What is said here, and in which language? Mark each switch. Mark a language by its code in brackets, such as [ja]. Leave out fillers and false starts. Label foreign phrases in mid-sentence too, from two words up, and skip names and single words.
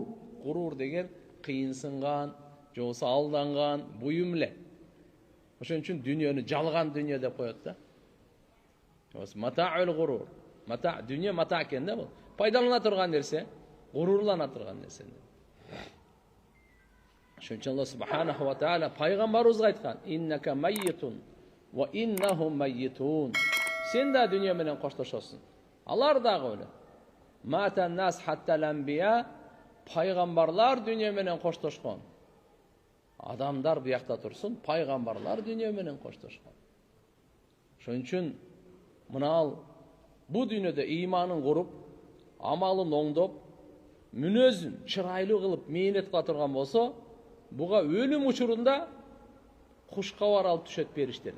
[ky] Гурур деген кыйынсынган, же болбосо алданган буюм эле. Ошон үчүн дүйнөнү жалган дүйнө деп коет да. [ar] متاع الغرور. [ky] Мата дүйнө мата экен да бул. Пайдалана турган нерсе, гурурлана турган нерсе. Ошон үчүн Алла [ar] سبحانه وتعالى [ky] пайгамбарыбызга айткан: [ar] "إنك ميت وإنهم ميتون." [ky] Сен да дүйнө менен коштошосуң. Алар дагы өлөт. [ar] مات الناس حتى الأنبياء, [ky] пайгамбарлар дүйнө менен коштошкон. Адамдар буякта турсун, пайгамбарлар дүйнө менен коштошкон. Ошон үчүн мына бу дүйнөдө ыйманын куруп, амалын оңдоп, мүнөзүн чырайлуу кылып мээнет кыла турган болсо, буга өлүм учурунда куш кабар алып түшөт периштелер.